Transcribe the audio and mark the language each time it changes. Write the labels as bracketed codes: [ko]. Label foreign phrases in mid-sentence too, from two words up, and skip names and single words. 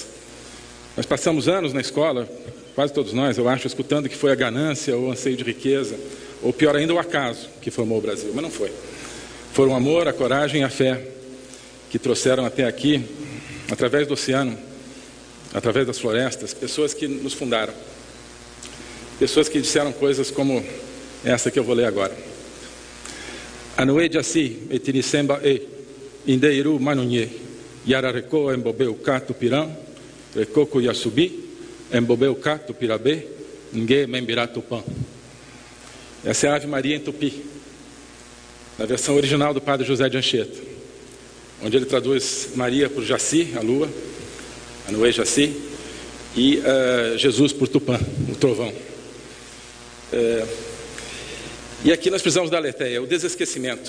[pt] Nós passamos anos na escola, quase todos nós, eu acho, escutando que foi a ganância ou o anseio de riqueza, ou pior ainda, o acaso que formou o Brasil, mas não foi. Foram o amor, a coragem e a fé que trouxeram até aqui, através do oceano, através das florestas, pessoas que nos fundaram. Pessoas que disseram coisas como essa que eu vou ler agora. [tpw] Anoe Jaci, etirisemba e, indeiru manunye, yarareko embobeu kato pirão, recoco yasubi, embobeu kato pirabê, ngue membirato pão. [pt] Essa é a Ave Maria em Tupi, na versão original do padre José de Anchieta, onde ele traduz Maria por Jaci, a lua, [tpw] Anoe Jaci, [pt] e Jesus por Tupã, o trovão. E aqui nós precisamos da aletheia, o desesquecimento.